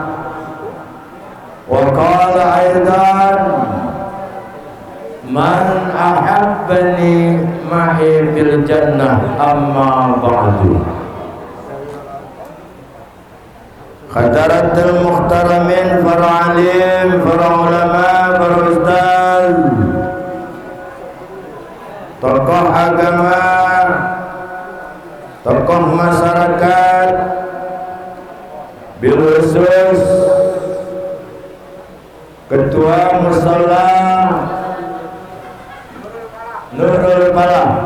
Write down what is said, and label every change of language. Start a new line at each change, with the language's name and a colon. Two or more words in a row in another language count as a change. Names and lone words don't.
Arabic: وقال أيضا من أحبني معي في الجنة أما بعد. حضرات المحترمين
Indonesian: para alim, para ulama, para ustaz, tokoh agama, tokoh masyarakat,
Arabic: بالخصوص
Indonesian: Ketua Musalla Nurul Falah.